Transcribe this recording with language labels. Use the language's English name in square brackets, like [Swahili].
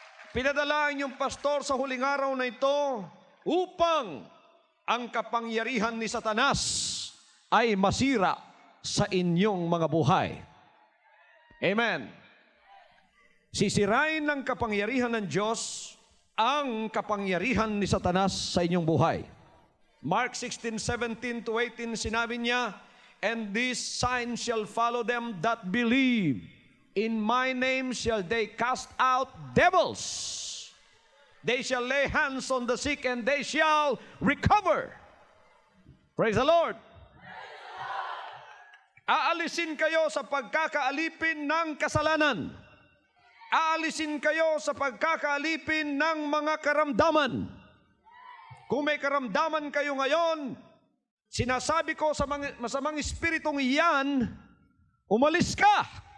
[Filipino] Pinadala ang inyong pastor sa huling araw na ito upang ang kapangyarihan ni Satanas ay masira sa inyong mga buhay. Amen. Sisirain ng kapangyarihan ng Diyos ang kapangyarihan ni Satanas sa inyong buhay. [English] Mark 16:17 to 18, [Filipino] sinabi niya, [English] "And these signs shall follow them that believe. In my name shall they cast out devils. They shall lay hands on the sick and they shall recover." Praise the Lord. [Filipino] Aalisin kayo sa pagkakaalipin ng kasalanan. Aalisin kayo sa pagkakaalipin ng mga karamdaman. Kung may karamdaman kayo ngayon, sinasabi ko sa mga masamang espiritong iyan, umalis ka.